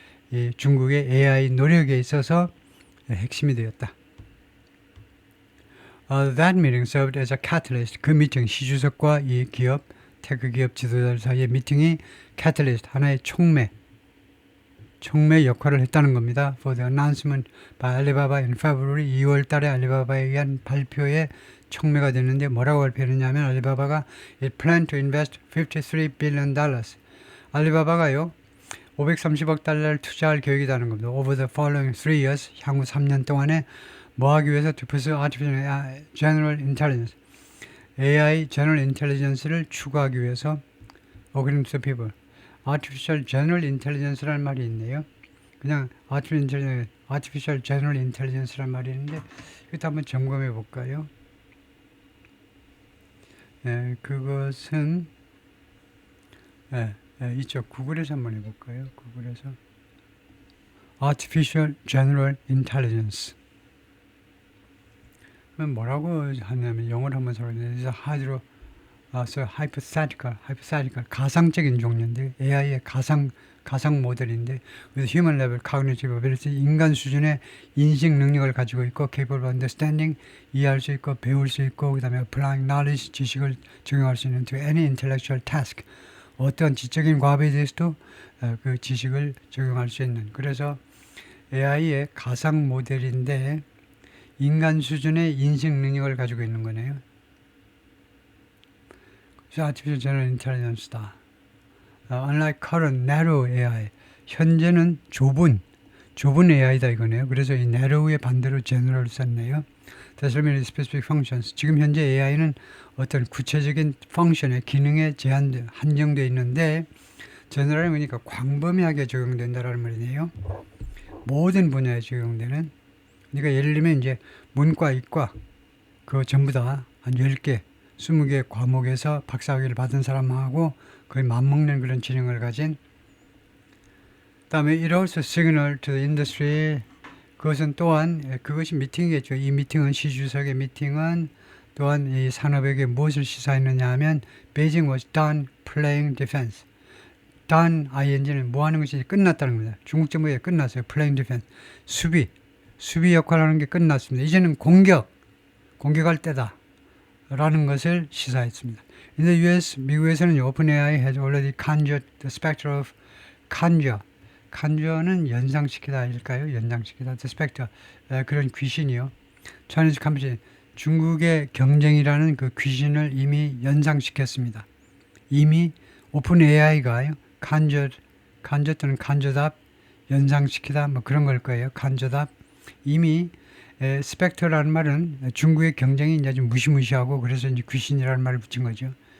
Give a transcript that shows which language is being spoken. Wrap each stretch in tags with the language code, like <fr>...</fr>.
<ko>이 중국의 AI 노력에 있어서 핵심이 되었다.</ko> <en>That meeting served as a catalyst.</en> <ko>그 미팅, 시 주석과 이 기업, 테크 기업 지도자들 사이의 미팅이 catalyst, 하나의 촉매 역할을 했다는 겁니다.</ko> <en>For the announcement by Alibaba in February,</en> <ko>2월 달에 알리바바에 의한 발표에 촉매가 됐는데 뭐라고 발표했냐면 알리바바가</ko> <en>it planned to invest $53 billion.</en> <ko>알리바바가요, 530억 달러를 투자할 계획이라는 겁니다.</ko> <en>Over the following 3 years,</en> <ko>향후 3년 동안에 뭐 하기 위해서</ko> <en>to pursue artificial general intelligence, AI general intelligence를</en> <ko>추구하기 위해서.</ko> <en>According to people, artificial general intelligence라는</en> <ko>말이 있네요. 그냥 artificial general intelligence라는 말이 있는데 이것도 한번 점검해 볼까요? 그것은 이쪽 구글에서 한번 해볼까요? 구글에서 artificial general intelligence 뭐라고 하냐면 영어로 한번 설명해서 hypothetical 가상적인 종류인데 AI의 가상 모델인데</ko> <en>with human level cognitive ability,</en> <ko>인간 수준의 인식 능력을 가지고 있고</ko> <en>capable of understanding,</en> <ko>이해할 수 있고 배울 수 있고 그다음에</ko> <en>applying knowledge,</en> <ko>지식을 적용할 수 있는</ko> <en>to any intellectual task,</en> <ko>어떤 지적인 과업에 대해서도 그 지식을 적용할 수 있는, 그래서 AI의 가상 모델인데 인간 수준의 인식 능력을 가지고 있는 거네요.</ko> <en>그래서 Artificial General Intelligence다. Unlike current narrow AI,</en> <ko>현재는 좁은 AI다 이거네요. 그래서 이 narrow의 반대로 general을 썼네요.</ko> <en>Determine specific functions.</en> <ko>지금 현재 AI는 어떤 구체적인 펑션의 기능에 한정되어 있는데 general은 그러니까 광범위하게 적용된다라는 말이네요. 모든 분야에 적용되는. 그러니까 예를 들면 이제 문과, 이과 그거 전부 다 한 10개, 20개 과목에서 박사학위를 받은 사람하고 거의 맞먹는 그런 지능을 가진. 다음에</ko> <en>it also signal to the industry.</en> <ko>그것은 또한 그것이 미팅이겠죠. 이 미팅은 시 주석의 미팅은 또한 이 산업에게 무엇을 시사했느냐 하면</ko> <en>Beijing was done playing defense.</en> <ko>done ing는 뭐 하는 것이 끝났다는 겁니다. 중국 정부에 끝났어요.</ko> <en>playing defense.</en> <ko>수비 역할을 하는 게 끝났습니다. 이제는 공격할 때다 라는 것을 시사했습니다.</ko> <en>In the US, 미국에서는 OpenAI has already conjured the specter of conjure는</en> <ko>연상시키다 일까요? 연상시키다. The specter, 그런 귀신이요.</ko> <en>Chinese competition,</en> <ko>중국의 경쟁이라는 그 귀신을 이미 연상시켰습니다. 이미 OpenAI가 conjure 또는 conjured 연상시키다 뭐 그런 걸 거예요. conjured 이미 스펙터라는 말은 중국의 경쟁이 이제 좀 무시무시하고 그래서 이제 귀신이라는 말을 붙인 거죠.</ko>